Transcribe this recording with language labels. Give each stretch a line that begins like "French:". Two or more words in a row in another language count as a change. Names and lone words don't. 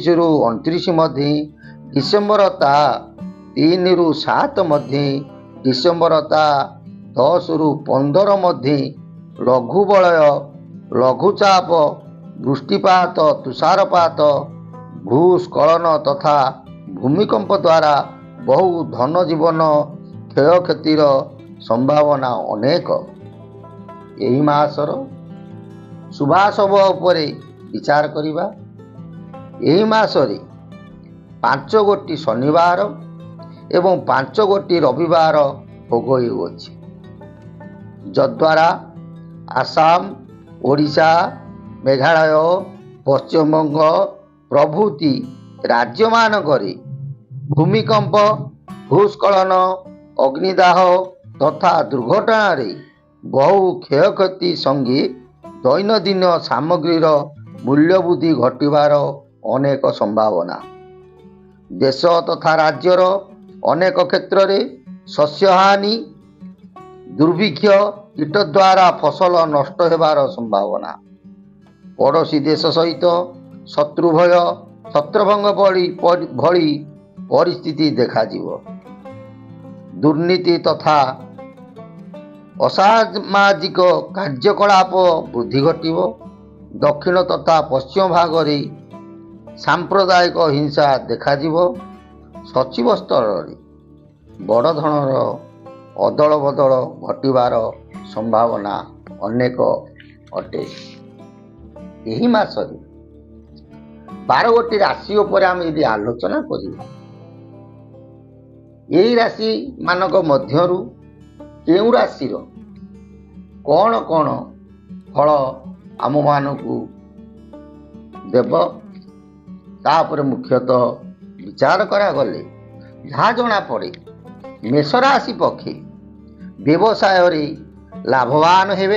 Odia: ରୁ 29 ମଧ୍ୟ, ଡିସେମ୍ବର ତା 3 ରୁ 7 ମଧ୍ୟ, ଡିସେମ୍ବର ତା 10 ରୁ 15 ମଧ୍ୟ ଲଘୁ ବଳୟ, ଲଘୁଚାପ, ବୃଷ୍ଟିପାତ, ତୁଷାରପାତ, ଭୂସ୍ଖଳନ ତଥା ଭୂମିକମ୍ପ ଦ୍ୱାରା ବହୁ ଧନ ଜୀବନ କ୍ଷୟକ୍ଷତିର ସମ୍ଭାବନା ଅନେକ। ଏହି ମାସର ଶୁଭାଶୁଭ ଉପରେ ବିଚାର କରିବା। ଏହି ମାସରେ 5 ଗୋଟି ଶନିବାର ଏବଂ 5 ଗୋଟି ରବିବାର ଭୋଗ ହେଉଛି, ଯଦ୍ୱାରା ଆସାମ, ଓଡ଼ିଶା, ମେଘାଳୟ, ପଶ୍ଚିମବଙ୍ଗ ପ୍ରଭୃତି ରାଜ୍ୟ ମାନଙ୍କରେ ଭୂମିକମ୍ପ, ଭୂସ୍ଖଳନ, ଅଗ୍ନିଦାହ ତଥା ଦୁର୍ଘଟଣା ରେ ବହୁ କ୍ଷୟକ୍ଷତି ସଙ୍ଗେ ଦୈନନ୍ଦିନ ସାମଗ୍ରୀର ମୂଲ୍ୟ ବୃଦ୍ଧି ଘଟିବାର ଅନେକ ସମ୍ଭାବନା। ଦେଶ ତଥା ରାଜ୍ୟର ଅନେକ କ୍ଷେତ୍ର ରେ ଶସ୍ୟହାନି, ଦୁର୍ଭିକ୍ଷ, କୀଟ ଦ୍ୱାରା ଫସଲ ନଷ୍ଟ ହେବାର ସମ୍ଭାବନା। ପଡ଼ୋଶୀ ଦେଶ ସହିତ ଶତ୍ରୁଭୟ, ଛତ୍ରଭଙ୍ଗ ଭଳି ପରିସ୍ଥିତି ଦେଖାଯିବ। ଦୁର୍ନୀତି ତଥା ଅସାମାଜିକ କାର୍ଯ୍ୟକଳାପ ବୃଦ୍ଧି ଘଟିବ। ଦକ୍ଷିଣ ତଥା ପଶ୍ଚିମ ଭାଗ ରେ ସାମ୍ପ୍ରଦାୟିକ ହିଂସା ଦେଖାଯିବ। ସଚିବ ସ୍ତର ରେ ବଡ଼ ଧନର ଅଦଳ ବଦଳ ଘଟିବାର ସମ୍ଭାବନା ଅନେକ ଅଟେ। ଏହି ମାସରେ 12 ଗୋଟି ରାଶି ଉପର ଆମ ଯଦି ଆଲୋଚନା କରିବା, ଏହି ରାଶି ମାନଙ୍କ ମଧ୍ୟରୁ କେଉଁ ରାଶିର କେଉଁ କେଉଁ ଫଳ ଆମ ମାନଙ୍କୁ ଦେବ ତାହାର ମୁଖ୍ୟତଃ ବିଚାର କରାଗଲେ ଯାହା ଜଣାପଡ଼େ ମେଷ ରାଶି ପକ୍ଷେ ବ୍ୟବସାୟ ରେ ଲାଭବାନ ହେବେ।